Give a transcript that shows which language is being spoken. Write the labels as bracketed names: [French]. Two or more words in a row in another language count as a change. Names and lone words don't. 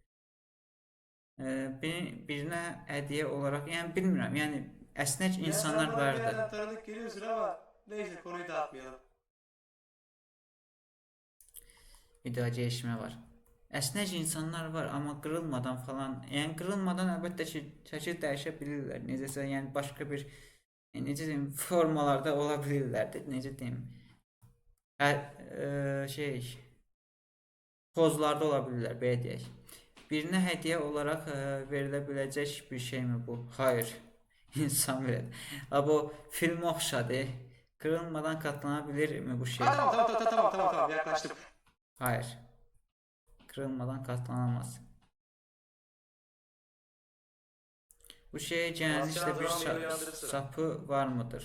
[Turkish] Birine hediye olarak yani bilmiyorum yani esnek insanlar Ya sen bana bir vardı. yerden tanıdık geliyorsun ama neyse konuyu dağıtmayalım. Video gelişme var. Esnek insanlar var ama kırılmadan falan yani kırılmadan elbette ki [Azerbaijani] şəkil dəyişə bilirlər. Necəsə yəni başqa bir necə deyim formalarda olabilirlər. Necə deyim? Şey pozlarda olabilirlər belə deyək. [Turkish] Birine hediye olarak verilebilecek bir şey mi bu? Hayır. İnsan verir. Ama bu film oxşadı. Kırılmadan katlanabilir mi bu şey? Tamam yaklaştım. Hayır. Kırılmadan katlanamaz. Bu şeye genellikle bir sapı var mıdır?